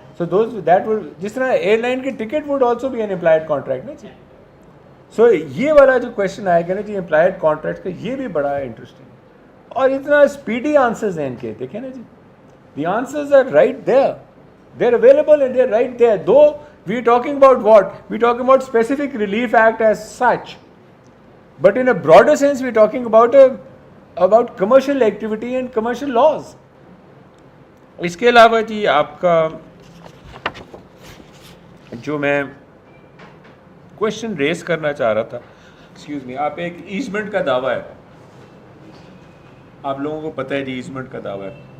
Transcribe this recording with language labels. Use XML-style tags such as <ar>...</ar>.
<en>so those that would,</en> <ur>جس طرح</ur> <en>Airline کی ticket would also be an employed contract نا جی.</en> <ur>سو یہ والا جو کویشچن آئے گا نا جی امپلائڈ کانٹریکٹ کا, یہ بھی بڑا انٹرسٹنگ ہے اور اتنا اسپیڈی آنسرز ہیں ان کے. دیکھیں نا جی,</ur> <en>The answers are right there, they are available and they are right there. Though we are talking about what? We are talking about specific relief act as such. But in a broader sense we are talking about commercial activity and commercial laws.</en> <ur>اس کے علاوہ جی آپ کا جو میں question raise کرنا چاہ رہا تھا, ایکسکیوز می, آپ ایک ایزمنٹ کا دعویٰ ہے, آپ لوگوں کو پتہ ہے جی ایزمنٹ کا دعویٰ ہے.</ur>